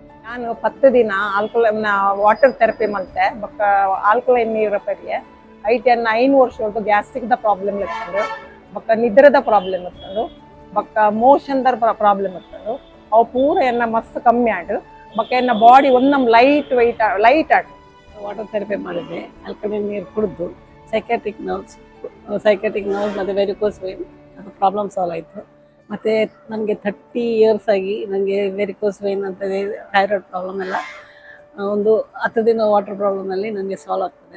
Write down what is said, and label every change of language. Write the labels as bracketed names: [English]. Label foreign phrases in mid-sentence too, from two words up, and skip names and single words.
[Tulu] ನಾನು 10 ದಿನ [English] alkaline water therapy [Tulu] ಮಲ್ತೆ ಬೊಕ್ಕ ಆಲ್ಕಲೈನ್ ನೀರು ಪರ್ಯೆ ಐಟ್ ಎನ್ನ 5 ವರ್ಷ ಗ್ಯಾಸ್ಟ್ರಿಕ್ ದ ಪ್ರಾಬ್ಲಮ್ ಇರ್ತಂಡು ಬೊಕ್ಕ ನಿದ್ರದ ಪ್ರಾಬ್ಲಮ್ ಇರ್ತಂಡು ಬೊಕ್ಕ ಮೋಷನ್ ದ ಪ್ರಾಬ್ಲಮ್ ಇರ್ತಂಡು ಅವು ಪೂರ ಎನ್ನ ಮಸ್ತ್ ಕಮ್ಮಿ ಆಡು ಬೊಕ್ಕ ಎನ್ನ ಬಾಡಿ ಒಂದೊಂದು ಲೈಟ್ ಆಡು. [English] water therapy [Kannada] ಮಾಡಿದೆ, ಆಲ್ಕಲೈನ್ ನೀರು ಕುಡಿದು [English] sciatic nerves [Kannada] ಮತ್ತು [English] varicose vein [Kannada] ಅದು [English] problem solve [Kannada] ಆಯಿತು. ಮತ್ತು ನನಗೆ 30 ಇಯರ್ಸ್ ಆಗಿ ನನಗೆ [English] varicose vein [Kannada] ಅಂತ [English] thyroid problem [Kannada] ಎಲ್ಲ ಒಂದು 10 ದಿನ [English] water problemalli [Kannada] ನನಗೆ ಸಾಲ್ವ್ ಆಗ್ತದೆ.